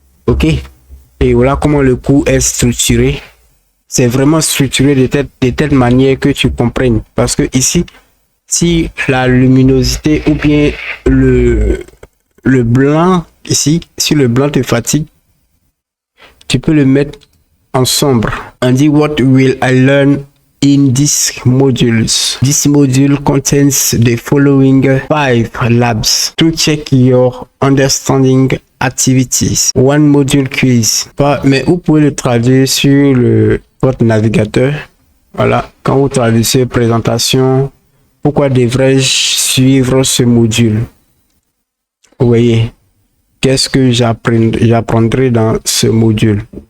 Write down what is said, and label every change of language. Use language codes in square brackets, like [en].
[fr] Ok, et voilà comment le cours est structuré. C'est vraiment structuré de telle manière que tu comprennes. Parce que ici, si la luminosité ou bien le blanc, ici, si le blanc te fatigue, tu peux le mettre en sombre. On dit [en] what will I learn in these modules? This module contains the following 5 labs to check your understanding activities. One module quiz. [fr] Mais vous pouvez le traduire sur votre navigateur. Voilà, quand vous traduisez présentation, pourquoi devrais-je suivre ce module? Vous voyez, qu'est-ce que j'apprendrai dans ce module?